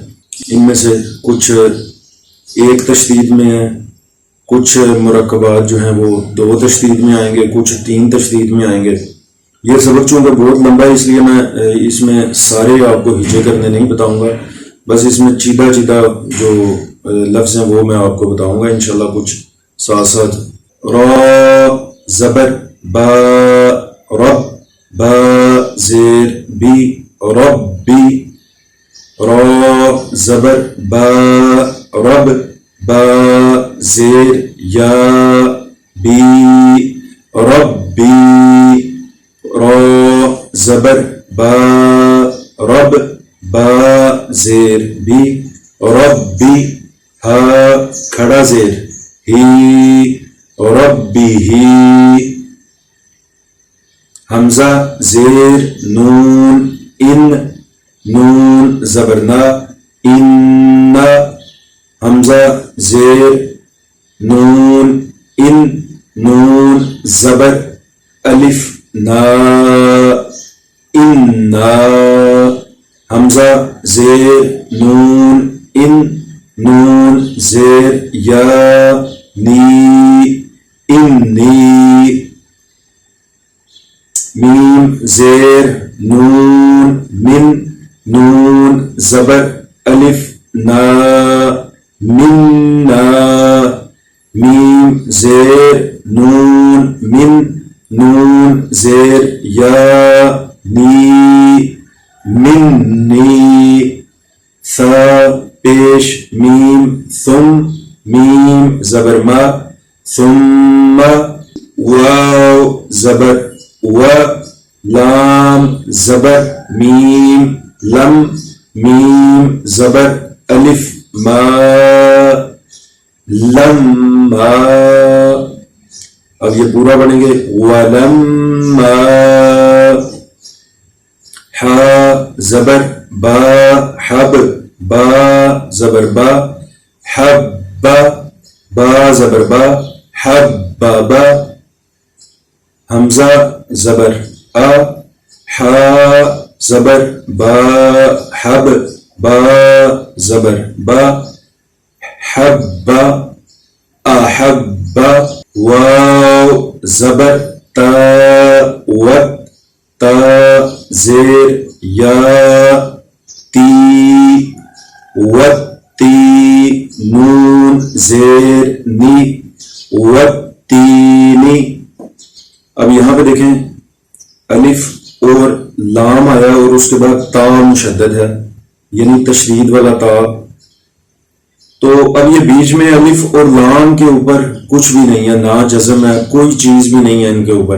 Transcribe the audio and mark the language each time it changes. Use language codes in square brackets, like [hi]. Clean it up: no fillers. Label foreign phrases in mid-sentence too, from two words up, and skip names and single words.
[ur] ان میں سے کچھ ایک تشدید میں ہیں، کچھ مرکبات جو ہیں وہ 2 تشدید میں آئیں گے، کچھ 3 تشدید میں آئیں گے. یہ سبق چونکہ بہت لمبا ہے اس لیے میں اس میں سارے آپ کو ہجے کرنے نہیں بتاؤں گا. بس اس میں چیدہ چیدہ جو لفظ ہیں وہ میں آپ کو بتاؤں گا انشاءاللہ کچھ ساتھ ساتھ. را زبر با، رب، با زیر بی، ربی. را زبر با، رب، با زیر یا، بی، ربی. را زبر با، رب، با زیر بی، ربی. ہا کھڑا زیر ہی، ربی ہی. حمزہ زیر نون ان، نون زبرنا، ان. حمزہ زیر نون ان، نون زبر الف نا، اننا. حمزہ زیر نون ان، نون زیر یا، نی، انی. میم زیر نون من، نون زبر الف نا، مننا. میم زیر نون من، نون زیر یا، نی، منی. ثا پیش میم ثم، میم زبر ما، ثم. واو زبر و، لام زبر میم، لم، میم زبر الف ما، لما. اب یہ پورا پڑھیں گے. ولما. حا زبر با، حب، با زبر با، حب، با زبر با، حب با. حمزہ زبر آ، حا زبر با، حب، با زبر با، حب، احب. واو زبر تا، وت، تا زیر یا، تی، وتی. نون زیر نی، وتینی. اب یہاں پہ دیکھیں الف اور لام آیا اور اس کے بعد تا مشدد ہے یعنی تشدید والا تا. تو اب یہ بیچ میں الف اور لام کے اوپر کچھ بھی نہیں ہے، نہ جزم ہے، کوئی چیز بھی نہیں ہے ان کے اوپر.